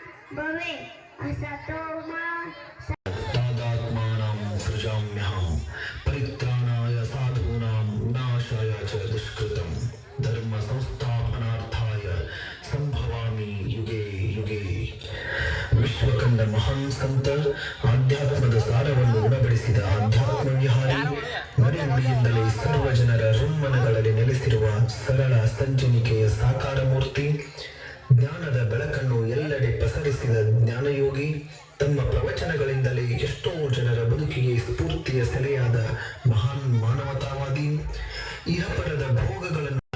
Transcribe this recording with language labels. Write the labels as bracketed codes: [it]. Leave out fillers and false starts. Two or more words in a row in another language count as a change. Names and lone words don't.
[sa] ಭವೆ असतो मा तादात्मानं सृजाम्यहं परित्राणाय साधूनां विनाशाय च दुष्कृतं धर्म संस्थापनार्थाय संभवामि युगे युगे. [kn] ವಿಶ್ವಕಂಡ ಮಹಾನ್ ಸಂತ, ಆಧ್ಯಾತ್ಮದ ಸಾರವನ್ನು ಉಣಬಡಿಸಿದ ಆಧ್ಯಾತ್ಮ ವಿಹಾರಿ, ನಡೆನುಡಿಯಿಂದಲೇ ಸರ್ವ ಜನರ ಹೃನ್ಮನಗಳಲ್ಲಿ ನೆಲೆಸಿರುವ ಸರಳ ಸಜ್ಜನಿಕೆಯ ಸಾಕಾರ ಮೂರ್ತಿ, ಜ್ಞಾನದ ಬೆಳಕನ್ನು ಎಲ್ಲೆಡೆ ಪಸರಿಸಿದ ಜ್ಞಾನಯೋಗಿ, ತಮ್ಮ ಪ್ರವಚನಗಳಿಂದಲೇ ಎಷ್ಟೋ ಜನರ ಬದುಕಿಗೆ ಸ್ಫೂರ್ತಿಯ ಸೆಲೆಯಾದ ಮಹಾನ್ ಮಾನವತಾವಾದಿ, ಇಹಪರದ ಭೋಗಗಳನ್ನು